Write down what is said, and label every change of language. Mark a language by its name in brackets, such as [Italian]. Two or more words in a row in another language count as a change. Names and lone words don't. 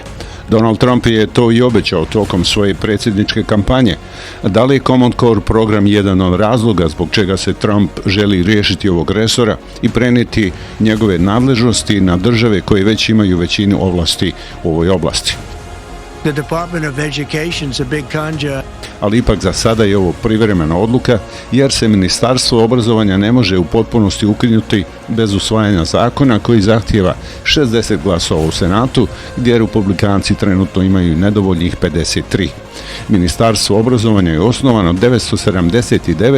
[Bosnian] Donald Trump je to i obećao tokom svoje predsjedničke kampanje. Da li je Common Core program jedan od razloga zbog čega se Trump želi riješiti ovog resora i prenijeti njegove nadležnosti na države koje već imaju većinu ovlasti u ovoj oblasti? [English] The Department of Education is a big conjure. [Bosnian] Ali ipak za sada je ovo privremena odluka, jer se Ministarstvo obrazovanja ne može u potpunosti ukinuti bez usvajanja zakona koji zahtijeva 60 glasova u Senatu, gdje republikanci trenutno imaju nedovoljnih 53. Ministarstvo obrazovanja je osnovano 1979.